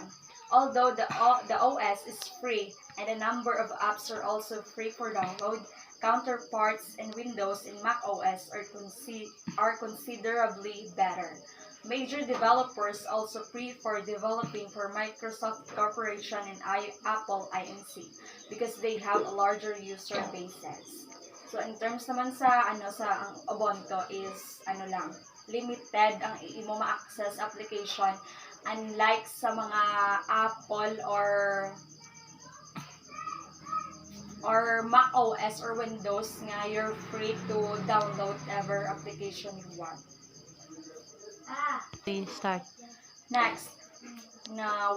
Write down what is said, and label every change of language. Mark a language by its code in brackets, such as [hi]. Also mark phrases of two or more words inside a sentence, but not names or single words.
[en] Although the OS is free and a number of apps are also free for download, counterparts in Windows and macOS are considerably better. Major developers also prefer developing for Microsoft Corporation and Apple Inc. because they have a larger user bases. So in terms [hil] naman sa ang Ubuntu [en] is limited [hil] ang imo ma-access application, unlike sa mga Apple or Mac OS or Windows nga [en] you're free to download ever application you want. Start. Next, now